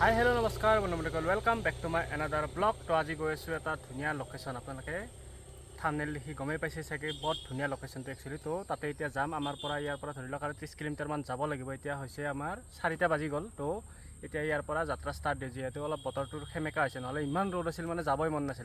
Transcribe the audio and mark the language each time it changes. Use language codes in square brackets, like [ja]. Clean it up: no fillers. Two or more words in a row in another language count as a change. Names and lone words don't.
[as] হেলো নমস্কাৰ बন্ধুসকল [en] welcome back to my another blog. [as] তো আজি গৈ আছোঁ এটা ধুনিয়া লোকেশন আপোনালোকে থাম্বনেল দেখি গমেই পাইছে চাগে বহুত ধুনিয়া লোকেশনটো একচুয়ালি। তো তাতে এতিয়া যাম আমাৰ পৰা ইয়াৰ পৰা ধৰি লওক আৰু 30 কিলোমিটাৰ মান যাব লাগিব। এতিয়া হৈছে আমাৰ 4টা বাজি গ'ল। তো এতিয়া ইয়াৰ পৰা যাত্ৰা ষ্টাৰ্ট দিয়ে যিহেতু অলপ বতৰটোৰ খেমেকা হৈছে, নহ'লে ইমান ৰ'দ আছিল মানে যাবই মন নাছিল।